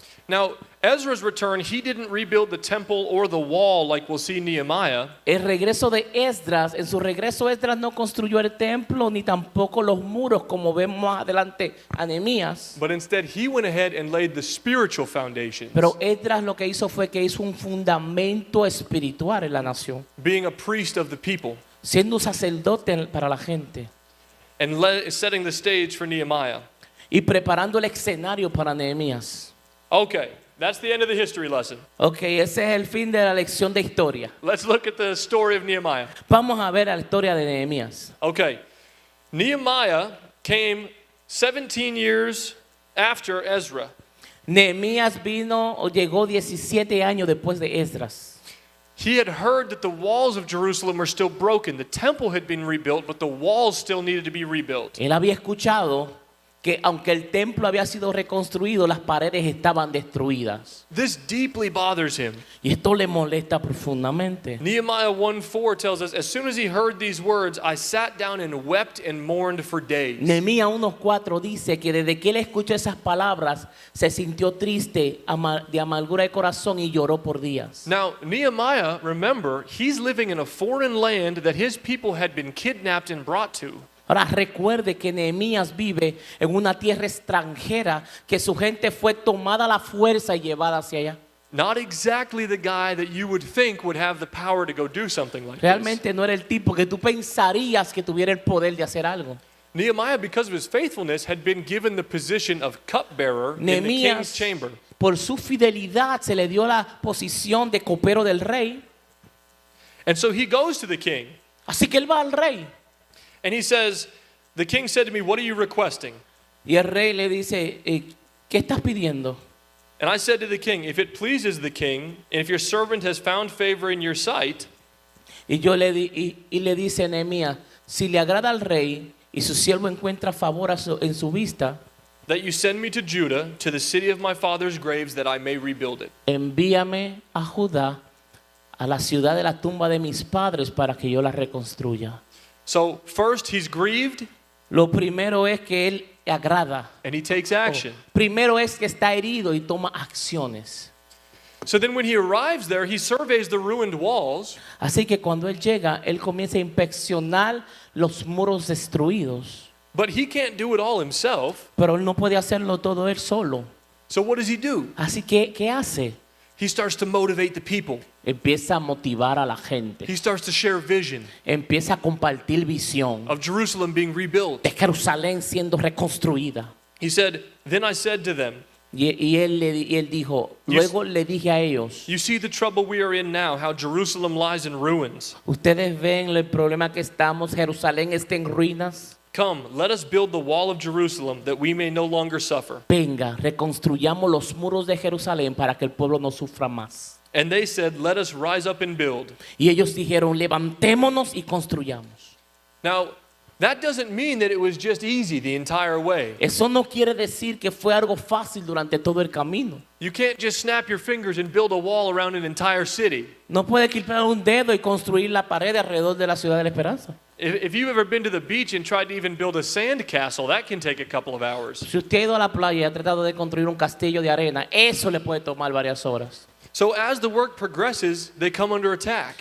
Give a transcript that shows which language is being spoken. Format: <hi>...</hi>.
<en>Now, Ezra's return, he didn't rebuild the temple or the wall like we'll see in Nehemiah.</en> <es>El regreso de Esdras, en su regreso Esdras no construyó el templo ni tampoco los muros como vemos más adelante a Nehemías.</es> <en>But instead, he went ahead and laid the spiritual foundations.</en> <es>Pero Esdras lo que hizo fue que hizo un fundamento espiritual en la nación,</es> <en>Being a priest of the people</en> <es>siendo un sacerdote para la gente</es> <en>and setting the stage for Nehemiah.</en> <es>y preparando el escenario para Nehemías.</es> <en>Okay, that's the end of the history lesson.</en> <es>Ok, ese es el fin de la lección de historia.</es> <en>Let's look at the story of Nehemiah.</en> <es>Vamos a ver la historia de Nehemías.</es> <en>Okay, Nehemiah came 17 years after Ezra.</en> <es>Nehemías vino o llegó 17 años después de Esdras.</es> <en>He had heard that the walls of Jerusalem were still broken. The temple had been rebuilt, but the walls still needed to be rebuilt.</en> <es>Él había escuchado que aunque el templo había sido reconstruido, las paredes estaban destruidas.</es> <en>This deeply bothers him.</en> <es>Y esto le molesta profundamente.</es> <en>Nehemiah 1:4 tells us, as soon as he heard these words, I sat down and wept and mourned for days.</en> <es>Nehemías 1:4 dice que desde que él escuchó esas palabras, se sintió triste, de amargura de corazón y lloró por días.</es> <en>Now, Nehemiah, remember, he's living in a foreign land that his people had been kidnapped and brought to.</en> <es>Ahora recuerde que Nehemías vive en una tierra extranjera que su gente fue tomada a la fuerza y llevada hacia allá.</es> <en>Not exactly the guy that you would think would have the power to go do something like this.</en> <es>Realmente no era el tipo que tú pensarías que tuviera el poder de hacer algo.</es> <en>Nehemiah, because of his faithfulness, had been given the position of cupbearer in the</en> <es>Nehemías,</es> <en>king's chamber.</en> <es>por su fidelidad, se le dio la posición de copero del rey.</es> <en>And so he goes to the king,</en> <es>Así que él va al rey.</es> <en>and he says, the king said to me, what are you requesting?</en> <es>Y el rey le dice, ¿qué estás pidiendo?</es> <en>And I said to the king, if it pleases the king, and if your servant has found favor in your sight,</en> <es>Y le dice Nehemías, si le agrada al rey y su siervo encuentra favor en su vista,</es> <en>that you send me to Judah, to the city of my father's graves, that I may rebuild it.</en> <es>envíame a Judá, a la ciudad de la tumba de mis padres, para que yo la reconstruya.</es> <en>So first he's grieved,</en> <es>Lo primero es que él agrada.</es> <en>and he takes action.</en> <es>Primero es que está herido y toma acciones.</es> <en>So then when he arrives there, he surveys the ruined walls,</en> <es>Así que cuando él llega, él comienza a inspeccionar los muros destruidos.</es> <en>but he can't do it all himself.</en> <es>Pero él no puede hacerlo todo él solo.</es> <en>So what does he do?</en> <es>Así que, ¿qué hace?</es> <en>He starts to motivate the people.</en> <es>Empieza a motivar a la gente.</es> <en>He starts to share vision</en> <es>Empieza a compartir visión</es> <en>of Jerusalem being rebuilt.</en> <es>de Jerusalén siendo reconstruida.</es> <en>He said, then I said to them,</en> <es>Y él dijo, luego le dije a ellos,</es> <en>you see the trouble we are in now, how Jerusalem lies in ruins.</en> <es>ustedes ven el problema que estamos, Jerusalén está en ruinas.</es> <en>Come, let us build the wall of Jerusalem that we may no longer suffer.</en> <es>Venga, reconstruyamos los muros de Jerusalén para que el pueblo no sufra más.</es> <en>And they said, let us rise up and build.</en> <es>Y ellos dijeron, levantémonos y construyamos.</es> <en>Now, that doesn't mean that it was just easy the entire way.</en> <es>Eso no quiere decir que fue algo fácil durante todo el camino.</es> <en>You can't just snap your fingers and build a wall around an entire city.</en> <es>No puede quitar un dedo y construir la pared alrededor de la ciudad de la esperanza.</es> <en>If you've ever been to the beach and tried to even build a sand castle, that can take a couple of hours.</en> <es>Si usted ha ido a la playa y ha tratado de construir un castillo de arena, eso le puede tomar varias horas.</es> <en>So as the work progresses, they come under attack.</en>